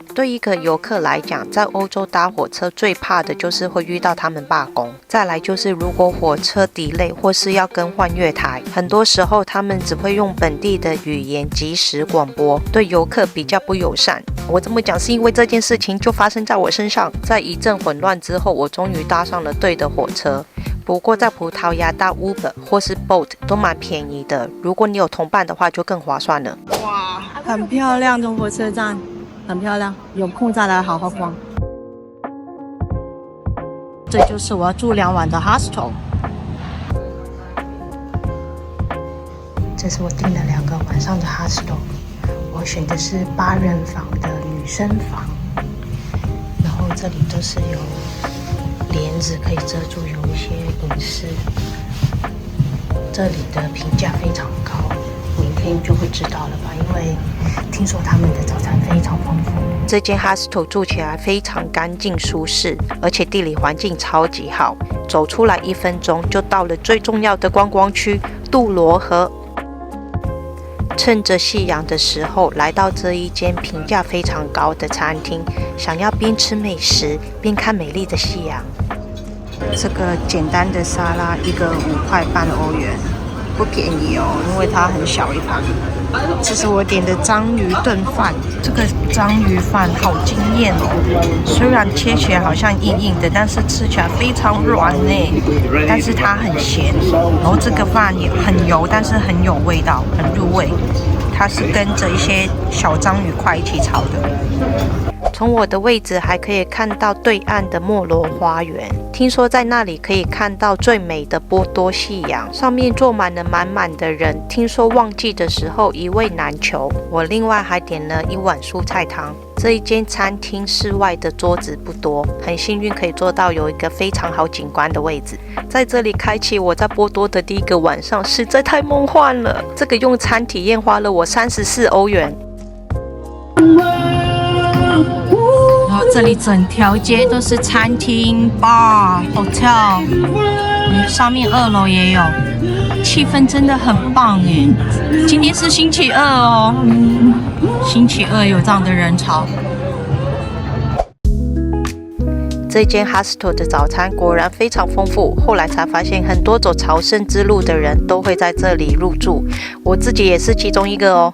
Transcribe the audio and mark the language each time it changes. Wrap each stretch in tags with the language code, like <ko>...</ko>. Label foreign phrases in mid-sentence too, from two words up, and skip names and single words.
<zh>對一個遊客來講，在歐洲搭火車最怕的就是會遇到他們罷工，再來就是如果火車 delay 或是要更換月台，很多時候他們只會用本地的語言即時廣播，對遊客比較不友善。我這麼講是因為這件事情就發生在我身上，在一陣混亂之後，我終於搭上了對的火車。不過在葡萄牙搭 Uber 或是 Bolt 都蠻便宜的，如果你有同伴的話就更划算了。哇，很漂亮的火車站，很漂亮，有空再來好好逛。這就是我要住2晚的 hostel。這是我訂了2個晚上的 hostel， 我選的是8人房的女生房，然後這裡都是有簾子可以遮住，有一些隱私。這裡的評價非常高，明天就會知道了吧？因為聽說他們的早餐非常豐富。這間 hostel 住起來非常乾淨舒適，而且地理環境超級好，走出來1分鐘就到了最重要的觀光區杜羅河。趁着夕陽的時候，來到這一間評價非常高的餐廳，想要邊吃美食邊看美麗的夕陽。這個簡單的沙拉一個5塊半歐元，不便宜哦，因為它很小一盤。這是我點的章魚燉飯，這個章魚飯好驚豔哦！雖然切起來好像硬硬的，但是吃起來非常軟呢。但是它很鹹，然後這個飯也很油，但是很有味道，很入味。它是跟着一些小章魚塊一起炒的。從我的位置還可以看到對岸的莫羅花園，聽說在那裡可以看到最美的波多夕陽，上面坐滿了滿滿的人，聽說旺季的時候一位難求。我另外還點了1碗蔬菜湯。這一間餐廳室外的桌子不多，很幸運可以坐到有一個非常好景觀的位置，在這裡開啟我在波多的第1個晚上，實在太夢幻了。這個用餐體驗花了我34歐元。然後這裡整條街都是餐廳、</zh> <en>bar、hotel，</en> <zh>上面2樓也有，氣氛真的很棒耶。今天是星期2哦，星期2有這樣的人潮。這間 hostel 的早餐果然非常豐富，後來才發現很多走朝聖之路的人都會在這裡入住，我自己也是其中一個哦。</zh>